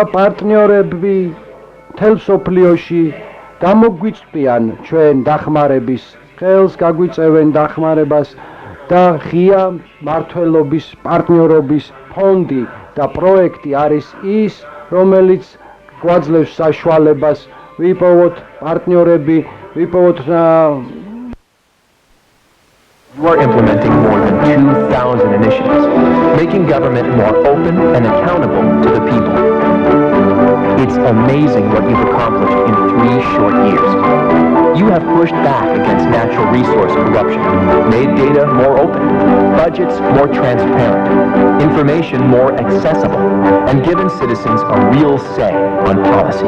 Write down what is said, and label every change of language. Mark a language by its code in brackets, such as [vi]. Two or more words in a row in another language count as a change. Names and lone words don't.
[ka] პარტნიორები მთელ მსოფლიოში გამოგვიწვიან ჩვენ დახმარების ხელს, გაგვიწევენ დახმარებას და ღია მმართველობის პარტნიორობის ფონდი და პროექტი არის ის, რომელიც გვაძლევს საშუალებას ვიპოვოთ პარტნიორები, ვიპოვოთ [en] We're implementing more than 2,000 initiatives, making government more open and accountable to the people. It's amazing what you've accomplished in 3 short years. You have pushed back against natural resource corruption, made data more open, budgets more transparent, information more accessible, and given citizens a real say on policy.